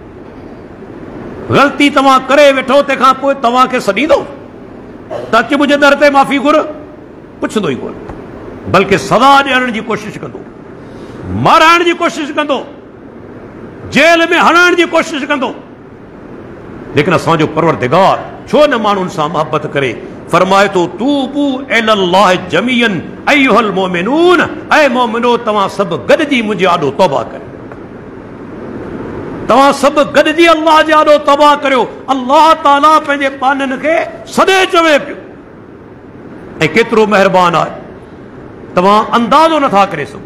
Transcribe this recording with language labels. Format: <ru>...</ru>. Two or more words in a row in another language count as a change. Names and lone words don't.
<sd>ग़लती तव्हां करे वेठो, तंहिंखां पोइ तव्हांखे सॾींदो त अच मुंहिंजे दर ते माफ़ी घुर, पुछंदो ई कोन, बल्कि सज़ा ॾियण जी कोशिशि कंदो, माराइण जी कोशिशि कंदो, जेल में हणण जी कोशिशि कंदो। लेकिन असांजो परवरदिगार छो न माण्हुनि सां मोहबत करे? फरमाए थो,</sd> <ar>توبوا إلى الله جميعا أيها المؤمنون,</ar> <sd>ऐ मोमिनो तव्हां सभु गॾिजी मुंहिंजे आॾो तौबा करियो, तव्हां सभु गॾिजी अल्लाह जे आॾो तौबा करियो। अल्लाह ताला पंहिंजे पाननि खे सॾे चवे पियो, ऐं केतिरो महिरबान आहे, तव्हां अंदाज़ो नथा करे सघो।</sd>